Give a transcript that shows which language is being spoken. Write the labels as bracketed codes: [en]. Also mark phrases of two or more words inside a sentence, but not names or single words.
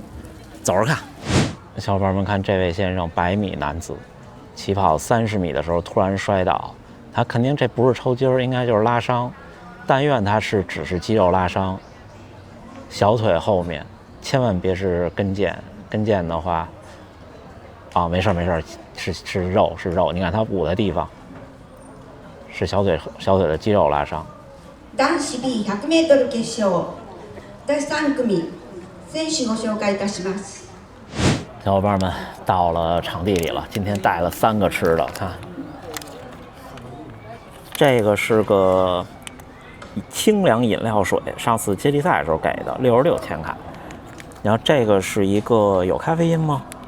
[zh] 走着看，小伙伴们看这位先生，100米男子，起跑30米的时候突然摔倒，他肯定这不是抽筋儿，应该就是拉伤，但愿他只是肌肉拉伤，小腿后面千万别是跟腱的话，没事，是肉，你看他捂的地方是小腿的肌肉拉伤。 [ja] 男子 B100m 決勝第3組選手ご紹介いたします。 [zh] 小伙伴们到了场地里了，今天带了3个吃的，看，这个是个清凉饮料水，上次接力赛的时候给的，66千卡。然后这个是一个有咖啡因吗？